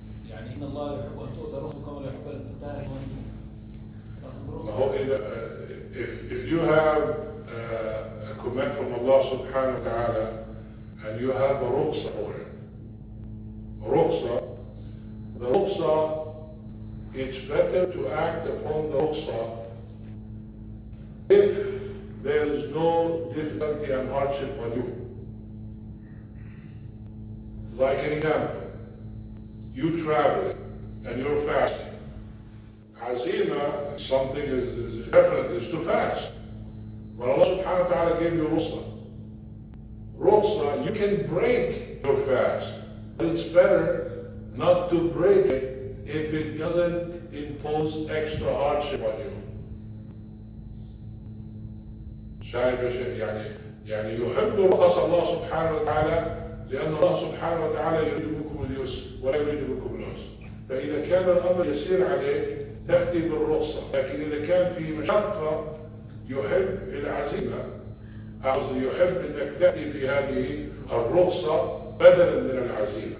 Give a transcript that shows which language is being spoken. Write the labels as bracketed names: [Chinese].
[Arabic] يعني ان الله يحب ان تؤتى رخصه كما لا يحب ان تنتهى ما هو [English] if you have a command from Allah subhanahu wa ta'ala and you have a rukhsa for it. The rukhsa it's better to act upon the rukhsah if there is no difficulty and hardship on you. Like an example, you travel and you're fasting. Azima, something is different, is to fast. But Allah subhanahu wa ta'ala gave you rukhsah. Rukhsah, you can break your fast, but it's better not to break it if it doesn't impose extra hardship on you. [Arabic] شايف يا شيخ؟ يعني يحب رخص الله سبحانه وتعالى لأن الله سبحانه وتعالى يريد بكم اليسر ولا يريد بكم العسر. فإذا كان الأمر يسير عليك تأتي بالرخصة، لكن إذا كان في مشقة يحب العزيمة، قصدي يحب أنك تأتي بهذه الرخصة بدلا من العزيمة.